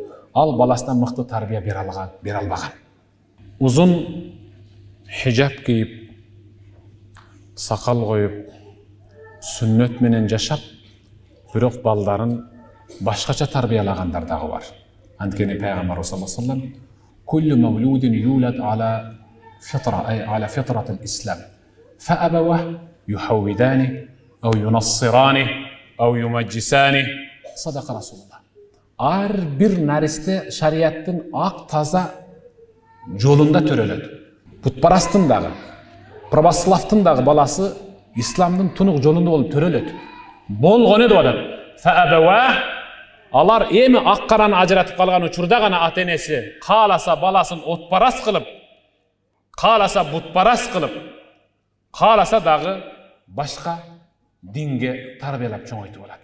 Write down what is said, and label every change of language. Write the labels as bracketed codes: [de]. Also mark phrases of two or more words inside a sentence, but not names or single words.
[ky] Ал баласынан мыкты тарбия бере албаган. Узун хижаб кийип, сакал коюп, сүннөт менен жашап, бирок балдарын башкача тарбиялагандар дагы бар. [ar] Анткени Пайгамбар صلى الله عليه وسلم كل مولود يولد على الفطرة أي على فطرة الإسلام. فأبواه يهودانه أو ينصرانه أو يمجسانه." صدق رسول الله. [ky] Ар бир наристе шариаттын ак таза жолунда төрөлөт. Путпарастын дагы, православдын дагы баласы исламдын тунук жолунда болуп төрөлөт. Болгону деп атат. Фаабава, алар эми ак караны ажыратып калган учурда гана ата-энеси кааласа баласын отпарас кылып, кааласа бутпарас кылып, кааласа дагы башка динге тарбиялап чоңойтуп алат.